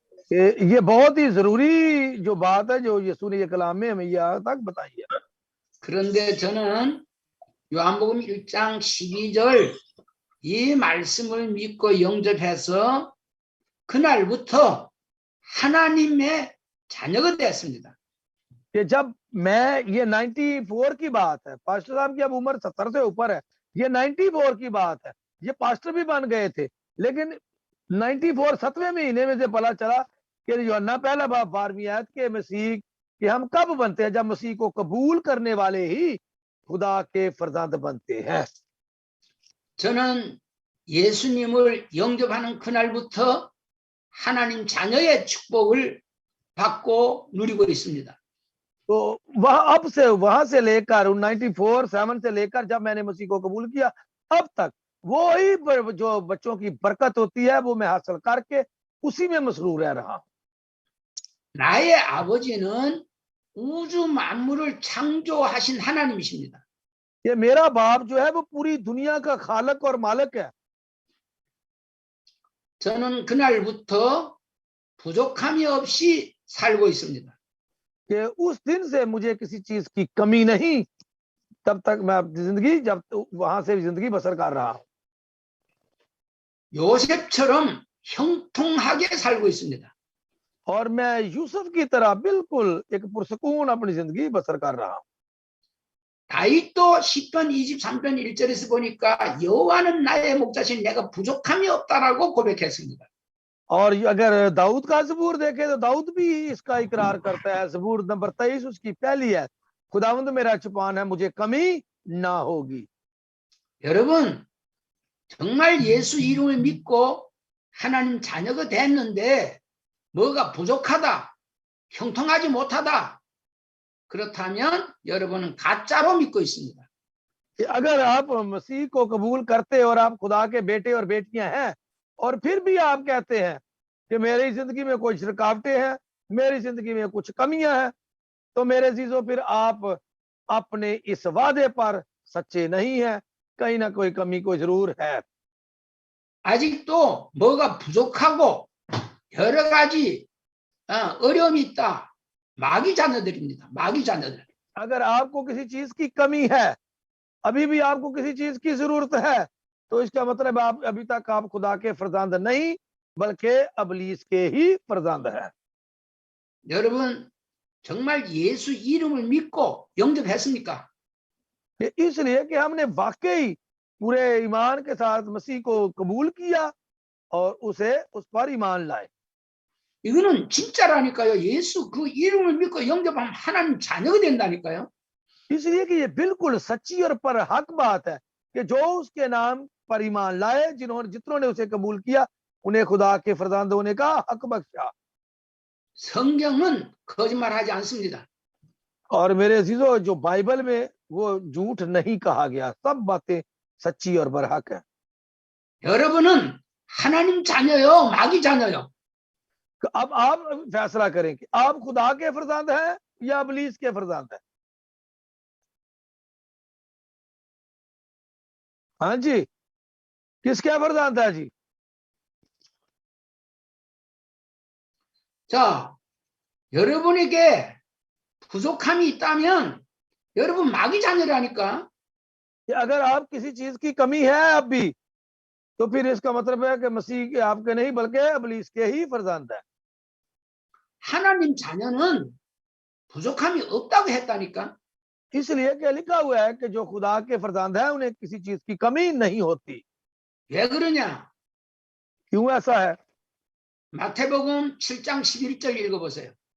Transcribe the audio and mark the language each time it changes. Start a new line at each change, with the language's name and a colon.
Hindi: ये बहुत ही जरूरी जो बात है जो यीशु ने ये कलाम में हमें यहाँ तक बताई है।
Korean: 그런데 저는 요한복음 1장 12절 이 말씀을 믿고 영접해서 그날부터 하나님의 자녀가 되었습니다.
Hindi: कि जब मैं, ये 94 की बात है, पास्टर साहब की अब उम्र 70 से ऊपर है, ये 94 की बात है, ये पास्टर भी बन गए थे, लेकिन 94 7वें महीने में से पता चला कि यूहन्ना पहला बाब 12वीं आयत के मसीह कि हम कब बनते हैं, जब मसीह को कबूल करने वाले ही खुदा के फरजंद बनते हैं।
Korean: 저는 예수님을 영접하는 그날부터 하나님 자녀의 축복을 받고 누리고 있습니다.
Hindi: तो वहां से लेकर 94 7 से लेकर जब मैंने मसीह को कबूल किया, अब तक वो ही जो बच्चों की बरकत होती है वो मैं हासिल करके उसी में मसरूर रह रहा हूं।
Korean: 나의 아버지는 우주 만물을 창조하신 하나님이십니다.
Hindi: ये मेरा बाप जो है वो पूरी दुनिया का खालक और मालिक है।
Korean: 저는 그날부터 부족함이 없이 살고 있습니다.
Hindi: कि उस दिन से मुझे किसी चीज की कमी नहीं, तब तक मैं अपनी जिंदगी जब वहां से जिंदगी बसर कर रहा हूं।
Korean: 요셉처럼 형통하게 살고 있습니다.
Hindi: और मैं यूसुफ की तरह बिल्कुल एक पुरसकून अपनी जिंदगी बसर कर रहा हूं।
Korean: 다윗도 시편 23편 1절에서 보니까 여호와는 나의 목자신 내가 부족함이 없다라고 고백했습니다.
Hindi: और अगर दाऊद का ज़बूर देखे तो दाऊद भी इसका इकरार करता है। ज़बूर नंबर 23 उसकी पहली है, खुदावंद मेरा चुपान है, मुझे कमी ना होगी।
Korean: 여러분, 정말 예수 이름을 믿고 하나님 자녀가 됐는데 뭐가 부족하다, 형통하지 못하다, 그렇다면 여러분은 가짜로 믿고 있습니다.
Hindi: अगर आप मसीह को कबूल करते और आप खुदा के बेटे और बेटियां हैं और फिर भी आप कहते हैं कि मेरी जिंदगी में कुछ रुकावटें हैं, मेरी जिंदगी में कुछ कमियां हैं, तो मेरे अजीजों फिर आप अपने इस वादे पर सच्चे नहीं हैं, कहीं ना कोई कमी कोई जरूर है।
Korean: 아직도 뭐가 부족하고 여러 가지 어려움이 있다. 마귀 자녀들입니다. 마귀 자녀들.
Hindi: अगर आपको किसी चीज की कमी है, अभी भी आपको किसी चीज की जरूरत है, तो इसका मतलब आप अभी तक आप खुदा के फरजंद नहीं बल्कि अबलीस के ही फरजंद है।
Korean: 여러분 정말 예수 이름을 믿고 영접했습니까?
Hindi: इसलिए कि हमने वाकई पूरे ईमान के साथ मसीह को कबूल किया और उसे उस पर ईमान लाए।
Korean: 이거는 진짜라니까요. 예수 그 이름을 믿고 영접하면 하나님 자녀가 된다니까요.
Hindi: इसलिए कि ये बिल्कुल सच्ची और पर हक बात है कि जो उसके नाम पर ईमान लाए, जितनों ने उसे कबूल किया, उन्हें खुदा के फरजंद होने का हक बख्शा।
Korean: 성경은 거짓말하지 않습니다.
Hindi: और मेरे अजीजों, जो बाइबल में वो झूठ नहीं कहा गया, सब बातें सच्ची और बरहक है।
Korean: 여러분은 하나님 자녀요, 마귀 자녀요?
Hindi: अब आप फैसला करें कि आप खुदा के फरजंद हैं या इब्लीस के फरजंद हैं। हाँ जी, किसके फरजंद है जी?
Korean: 자, 여러분에게 부족함이 있다면 여러분 마귀 자녀라니까.
Hindi: कि अगर आप किसी चीज की कमी है अब भी, तो फिर इसका मतलब है कि मसीह आपके नहीं बल्कि इब्लीस के ही फरजंद है।
Korean: 하나님 자녀는 부족함이 없다고 했다니까.
Hindi: इसलिए कि लिखा हुआ है कि जो खुदा के फरजंद है उन्हें किसी चीज की कमी नहीं होती।
Korean: 왜 그러냐?
Hindi: क्यों ऐसा है?
Korean: 마태복음 7장 11절 읽어보세요.